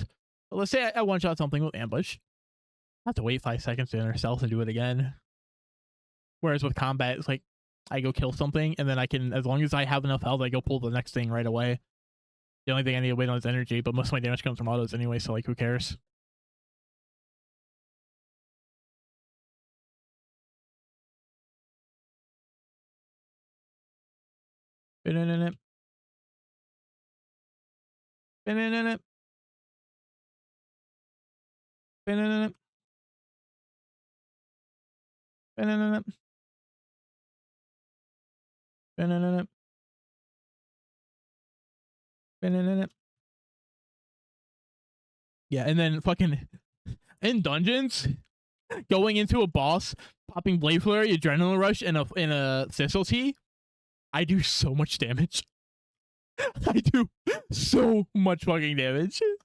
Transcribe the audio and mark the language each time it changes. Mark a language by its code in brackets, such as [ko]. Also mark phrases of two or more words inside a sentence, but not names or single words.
[en] But let's say I one shot something with ambush. I have to wait 5 seconds to enter stealth and do it again. Whereas with combat, it's like I go kill something and then I can, as long as I have enough health, I go pull the next thing right away. The only thing I need to wait on is energy, but most of my damage comes from autos anyway, so like who cares? Ba-na-na-na. Ba-na-na-na. Ba-na-na-na. Ba-na-na-na. Ba-na-na-na. Ba-na-na-na. Yeah, and then fucking in dungeons, going into a boss, popping Blade Flurry, Adrenaline Rush, and a Thistle Tea, I do so much damage. I do so much fucking damage.